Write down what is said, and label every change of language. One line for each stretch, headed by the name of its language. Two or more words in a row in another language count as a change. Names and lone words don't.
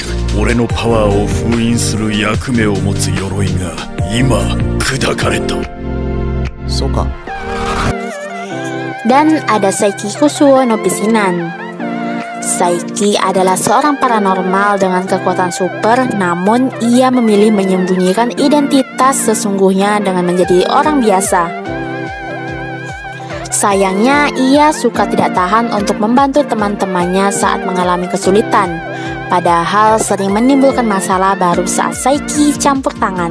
Japanese: 俺のパワーを封印する役目を持つ鎧が今砕かれた。そうか。
Indonesian: Dan ada Saiki Kusuo no Pisinan. Saiki adalah seorang paranormal dengan kekuatan super, namun ia memilih menyembunyikan identitas sesungguhnya dengan menjadi orang biasa. Sayangnya, ia suka tidak tahan untuk membantu teman-temannya saat mengalami kesulitan, padahal sering menimbulkan masalah baru saat Saiki campur tangan.